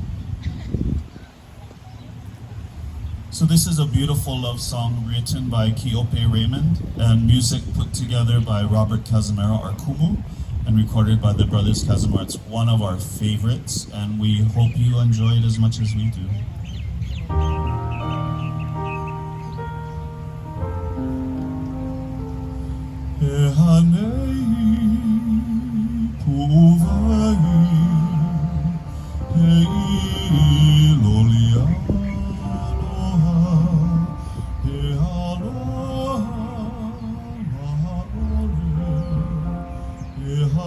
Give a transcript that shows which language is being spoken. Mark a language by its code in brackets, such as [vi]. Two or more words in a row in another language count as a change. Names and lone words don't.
[en] So this is a beautiful love song written by Kiope Raymond and music put together by Robert Casimiro, or Kumu, and recorded by the brothers Casimiro. It's one of our favorites, and we hope you enjoy it as much as we do. [haw] E hanei pu'uwai, e ʻIlolialoha, e aloha maha'ole, e